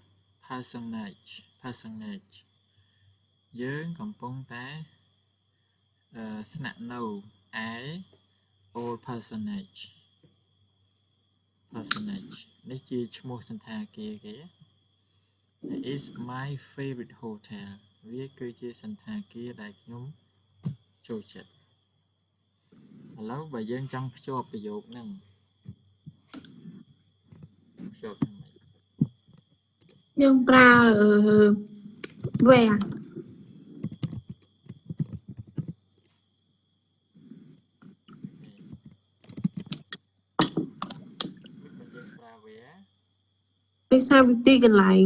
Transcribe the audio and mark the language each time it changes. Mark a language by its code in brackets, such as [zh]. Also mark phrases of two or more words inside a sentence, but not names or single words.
[km] parsonage យើងកំពុងតែស្នាក់នៅឯ [en] old parsonage [km] នេះជាឈ្មោះសន្តាគារគេ [en] is my favorite hotel [km] វាគឺជាសន្តាគារដែលខ្ញុំចូលចិត្តឥឡូវបើយើងចង់ភ្ជាប់ប្រយោគហ្នឹងភ្ជាប់យ៉ាងម៉េច យើងប្រើ where ដោយសារវាទីកន្លែង